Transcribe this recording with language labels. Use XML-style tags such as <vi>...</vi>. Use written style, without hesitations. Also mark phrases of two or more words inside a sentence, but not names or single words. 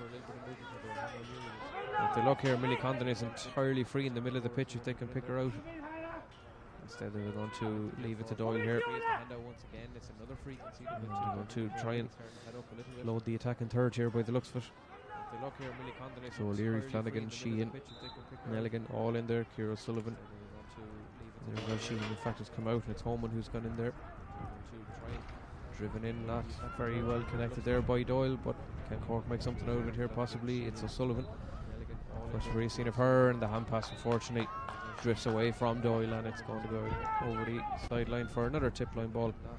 <en>If they look here, Millie Condon is entirely free in the middle of the pitch if they can pick her out. Instead they're going to leave it to Doyle here. They're going to try and load the attack in third here by the looks of it. So O'Leary, Flanagan, Sheehan, Nelligan all in there. Ciara Sullivan. Sheehan in fact has come out, and it's Holman who's gone in there. Driven in, not very well connected there by Doyle, but can Cork make something out of it here? Possibly. It's O'Sullivan. First very seen of her, and the hand pass unfortunately drifts away from Doyle, and it's going to go over the sideline for another tip line ball.</en>